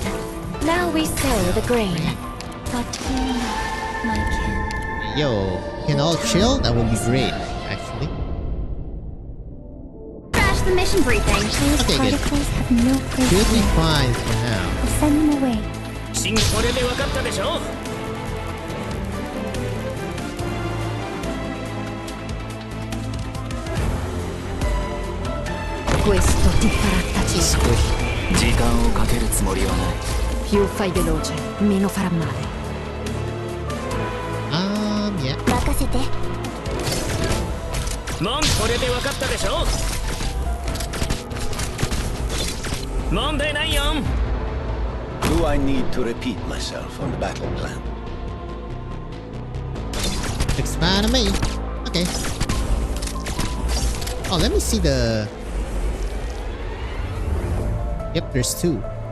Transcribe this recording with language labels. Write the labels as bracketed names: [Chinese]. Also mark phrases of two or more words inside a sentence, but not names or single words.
[English] Now we sow the grain. But we, my kin. Yo, can all chill? That would be great, actually. Crash the mission briefing. Those Okay, good. particles have no place Should be here. fine for now. I'll send them away. [Japanese] これで分かったでしょ [Italian] Questo ti farà tacere. [English] Squish. [Japanese] 時間をかけるつもりはない [Italian] Più fai veloce, meno farà male. [English] Yeah. [Japanese] 任せて。もんこれで分かったでしょ問題ないよ [English] Do I need to repeat myself on the battle plan? Expand on me. Okay. Oh, let me see the... Yep, there's two.